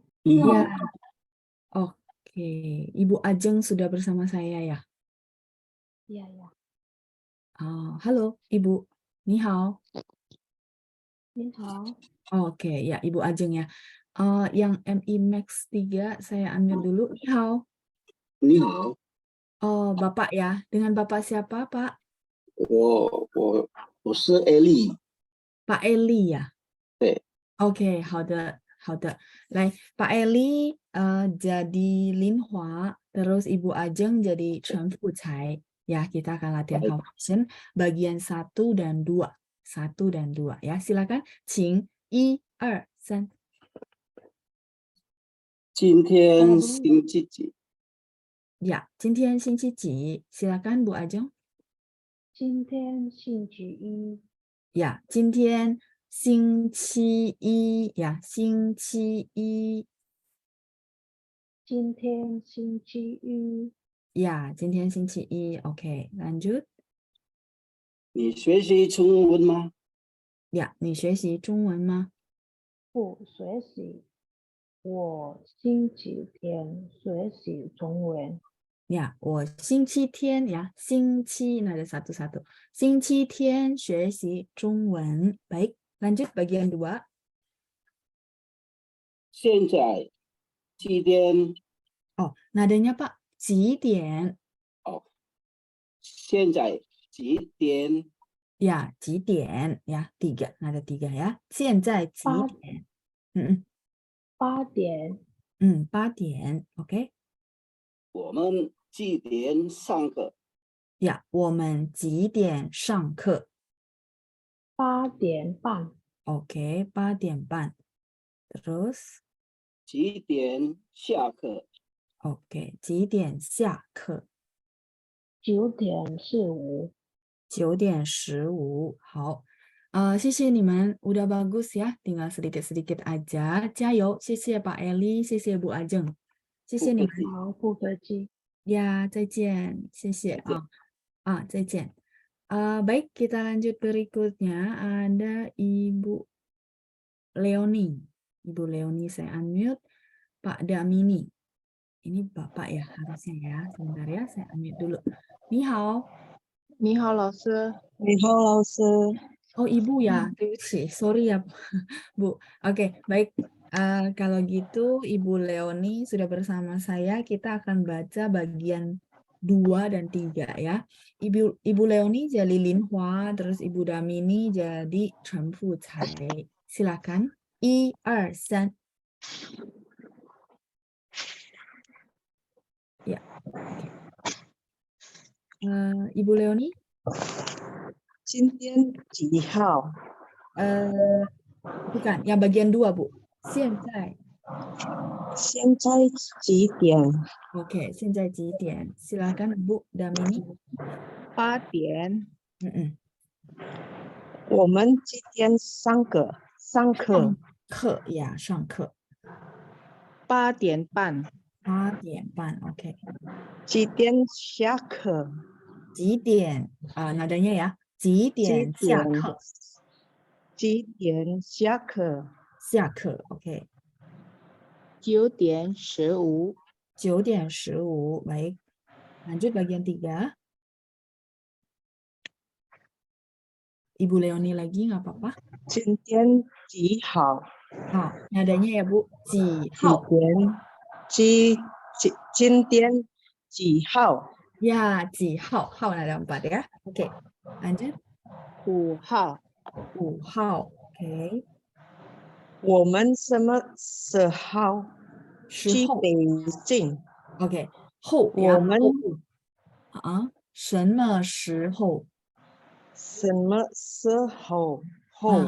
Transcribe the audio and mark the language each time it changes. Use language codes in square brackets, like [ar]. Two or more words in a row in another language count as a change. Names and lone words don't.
[id] Ya, oke. Ibu Ajeng sudah bersama saya ya. Iya, ya. Halo, Ibu. [zh] 你好. 你好. [id] Oke, ya Ibu Ajeng ya. Yang MI Max 3 saya unmute dulu. [zh] 你好. 你好， [id] Oh, Bapak ya. Dengan Bapak siapa, Pak? [zh] 我是 Ellie， [id] Pak Eli ya. [zh] 对， Oke, 好的，好的. 来, [id] Pak Eli jadi Lin Hua, terus Ibu Ajeng jadi Chen Fucai. Ya, kita akan latihan conversation bagian 1 dan 2. 1 dan 2 ya. Silakan. [zh] 请1 2 3. 今天星期几？ Ya, 今天星期几? [id] Silakan Bu Ajeng. [zh] 今天星期一。 Ya, 今天星期一 ya, 星期一. 今天星期一。 Ya, 今天星期一. [id] Oke, lanjut. [zh] 你学习中文吗？ Ya, 你学习中文吗？不学习。我星期天学习中文。 [id] Ya, [zh] 我星期天 [id] ya, 星期 nah ada satu-satu. [zh] 星期天学习中文. [id] Baik, lanjut bagian 2. [zh] 现在几点？ [id] Oh, nadanya Pak, [zh] 几点? 哦，现在几点？ [id] Ya, [zh] 几点 [id] ya, 3, nada 3 ya. [zh] 现在几点? 8点。 8点, oke. 我们几点上课？ Ya, 我们几点上课? 8点半。 [id] Oke, [zh] 8点半. [id] Terus, [zh] 几点下课？ oke, 几点下课? 9点15。 9点15. 好. 谢谢你们, [id] udah bagus ya. Tinggal sedikit-sedikit aja. [zh] 加油, 谢谢 Pak Eli, 谢谢 Bu Ajeng. 谢谢你们. 好，不客气。 Ya, 再见. 谢谢. 再见. [id] Baik, kita lanjut berikutnya. Ada Ibu Leoni. Ibu Leoni saya unmute. Pak Damini. Ini Bapak ya harusnya ya. Sebentar ya, saya unmute dulu. [zh] 你好. 你好，老师。你好，老师。 [id] Oh, Ibu ya. Sorry ya, Bu. Oke, baik. Kalau gitu, Ibu Leoni sudah bersama saya. Kita akan baca bagian 2 dan 3 ya. Ibu Leoni jadi Lin Hua, terus Ibu Damini jadi Chen Fu Cai. Silakan. 1, 2, 3. Ya. Oke. Ibu Leoni, [zh] 今天几号？ [id] bukan, yang bagian 2, Bu. [zh] 现在. 现在几点？ Oke, 现在几点? [id] Silakan Bu Damini. [zh] 8点。我们几点上课？上课。课呀，上课。 8点半。 8点半, oke. 几点下课？几点? [id] Nadanya ya. [zh] 几点下课？几点下课？下课, oke. 9点15。 9点15, [id] baik. Lanjut bagian 3. Ibu Leoni lagi, nggak apa-apa. [zh] 今天几号？ [id] Nadanya ya Bu. [zh] 几几号? 点？今天几号？ [id] Ya, [zh] 几号? [id] Hao nada 4 ya. Oke. Lanjut. [zh] 5 号。 5号, oke. 我们什么时候去北京？ [id] Oke. 后 ya. [zh] 我们什么时候? 什么时候后